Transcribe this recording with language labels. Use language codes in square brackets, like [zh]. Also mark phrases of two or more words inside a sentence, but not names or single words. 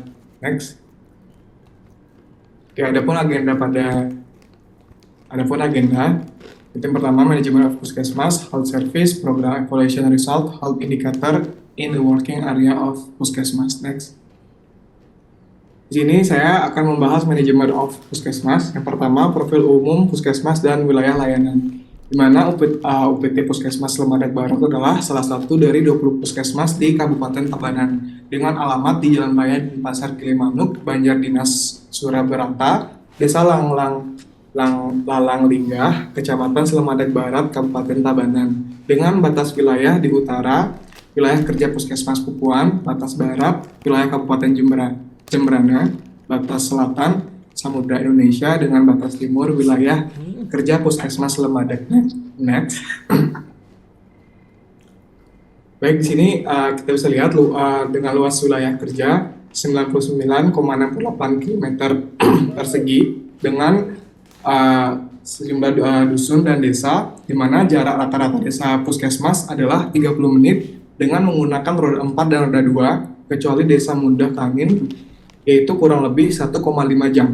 [en] Next. [id] Oke, adapun agenda, yang pertama, [en] manajemen of Puskesmas, health service, program evaluation result, health indicator in the working area of Puskesmas. Next. [id] Di sini saya akan membahas [en] manajemen of Puskesmas. [id] Yang pertama, profil umum Puskesmas dan wilayah layanan. Di mana UPT Puskesmas Slemadeg Barat adalah salah satu dari 20 puskesmas di Kabupaten Tabanan dengan alamat di Jalan Raya Pasar Gilimanuk, Banjar Dinas Suraberata, Desa Lalang Linggah, Kecamatan Slemadeg Barat, Kabupaten Tabanan, dengan batas wilayah di utara, wilayah kerja Puskesmas Pupuan, batas barat, wilayah Kabupaten Jembrana, batas selatan, Samudra Indonesia, dengan batas timur, wilayah kerja Puskesmas Slemadeg. Next. Baik, di sini kita bisa lihat dengan luas wilayah kerja 99,68 km persegi dengan sejumlah dusun dan desa, di mana jarak rata-rata desa Puskesmas adalah 30 menit dengan menggunakan roda 4 dan roda 2, kecuali desa Mundah Kangin, yaitu kurang lebih 1,5 jam.